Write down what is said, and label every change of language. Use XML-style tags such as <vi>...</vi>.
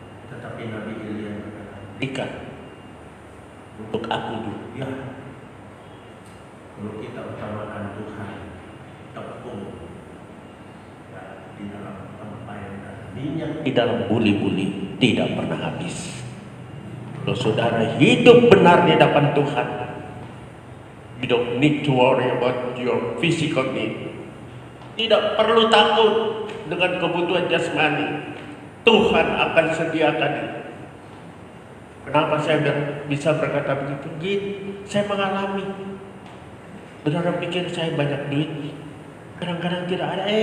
<id>Tetapi Nabi Elia berkata, berikan untuk aku dulu. Ya, kalau kita utamakan Tuhan, tepung di dalam tempayan dan minyak di dalam buli-buli tidak pernah habis. Kalau saudara hidup benar di hadapan Tuhan,</id> <en>you don't need to worry about your physical need.</en> <id>Tidak perlu takut dengan kebutuhan jasmani. Tuhan akan sediakan itu. Kenapa saya bisa berkata begitu? Saya mengalami. Benar pikir saya banyak duit, kadang-kadang tidak ada.</id>